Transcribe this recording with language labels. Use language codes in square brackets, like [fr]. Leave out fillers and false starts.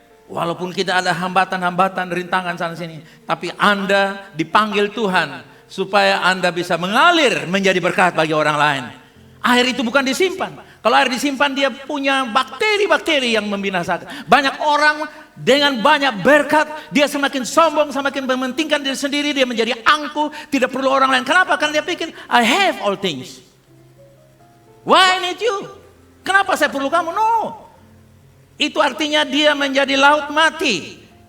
[id] Walaupun kita ada hambatan-hambatan, rintangan sana sini, tapi Anda dipanggil Tuhan supaya Anda bisa mengalir menjadi berkat bagi orang lain. Air itu bukan disimpan. Kalau air disimpan dia punya bakteri-bakteri yang membinasakan. Banyak orang dengan banyak berkat, dia semakin sombong, semakin mementingkan diri sendiri, dia menjadi angkuh, tidak perlu orang lain. Kenapa? Karena dia pikir, [en] I have all things. Why I need you? [id] Kenapa saya perlu kamu? [en] No. [id] Itu artinya dia menjadi laut mati.